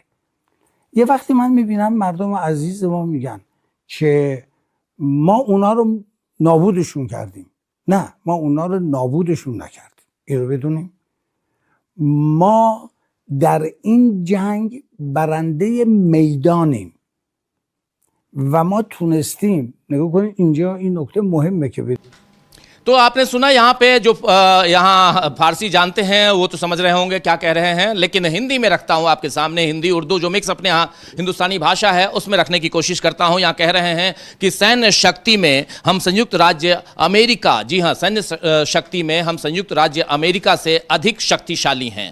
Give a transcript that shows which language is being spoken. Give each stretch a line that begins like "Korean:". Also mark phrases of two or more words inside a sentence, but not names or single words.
Persian: یه وقتی من میبینم مردم عزیز ما میگن که ما اونا رو نابودشون کردیم. نه، ما اونا رو نابودشون نکردیم. این رو بدونیم. ما در این جنگ برنده میدانیم و ما تونستیم. نگاه کنید اینجا این نکته مهمه که بدید.
Hindi: तो आपने सुना यहाँ पे जो यहाँ फारसी जानते हैं वो तो समझ रहे होंगे क्या कह रहे हैं, लेकिन हिंदी में रखता हूँ आपके सामने। हिंदी उर्दू जो मिक्स अपने यहाँ हिंदुस्तानी भाषा है उसमें रखने की कोशिश करता हूँ। यहाँ कह रहे हैं कि सैन्य शक्ति में हम संयुक्त राज्य अमेरिका, जी हाँ, सैन्य शक्ति में हम संयुक्त राज्य अमेरिका से अधिक शक्तिशाली हैं।